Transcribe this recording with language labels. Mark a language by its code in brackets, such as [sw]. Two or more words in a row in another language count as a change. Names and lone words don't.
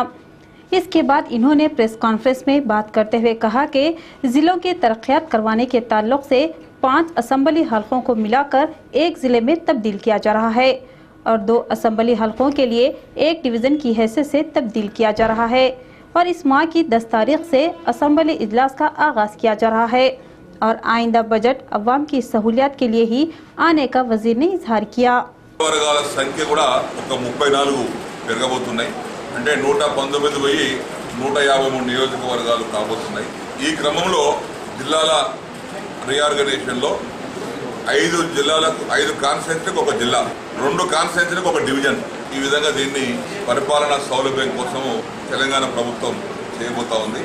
[ur] اس کے بعد انہوں نے [en] press conference [ur] میں بات کرتے ہوئے کہا کہ ضلعوں کی ترقیات کروانے کے تعلق سے 5 اسمبلی حلقوں کو ملا کر ایک ضلع میں تبدیل کیا جا رہا ہے اور 2 اسمبلی حلقوں کے لیے ایک ڈویژن کی حیثیت سے تبدیل کیا جا رہا ہے اور اس ماہ کی 10 تاریخ سے اسمبلی اجلاس کا آغاز کیا جا رہا ہے اور آئندہ بجٹ عوام کی سہولیات کے لیے ہی آنے کا وزیر نے اظہار کیا۔ [te] వర్గాల సంఖ్య కూడా ఒక 34 పెరగబోతున్నాయి, అంటే 119 పోయి 153 నియోజకవర్గాలు కాబోతున్నాయి। ఈ క్రమంలో జిల్లాల రీఆర్గనైజేషన్లో 5 జిల్లాలకు 5 కాన్స్టిట్యున్సీలకు ఒక జిల్లా, 2 కాన్స్టిట్యున్సీలకు ఒక డివిజన్, ఈ విధంగా దీన్ని పరిపాలనా సౌలభ్యం కోసము తెలంగాణ ప్రభుత్వం చేయబోతా ఉంది।